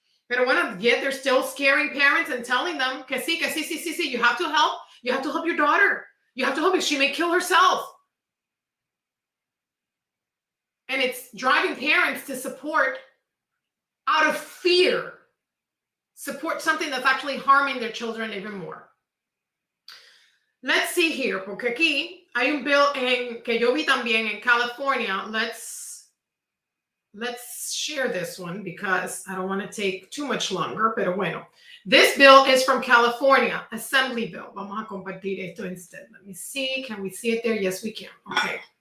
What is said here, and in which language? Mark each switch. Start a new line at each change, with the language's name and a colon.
Spanish: Pero bueno,
English: yet they're still scaring parents and telling them
Spanish: que sí,
English: you have to help. You have to help your daughter. You have to help her. She may kill herself. And it's driving parents to support out of fear, support something that's actually harming their children even more. Let's see here,
Spanish: porque aquí hay un bill que yo vi también en California.
English: Let's share this one because I don't want to take too much longer,
Spanish: pero bueno.
English: This bill is from California, Assembly Bill.
Spanish: Vamos a compartir esto
English: instead. Let me see. Can we see it there? Yes, we can. Okay.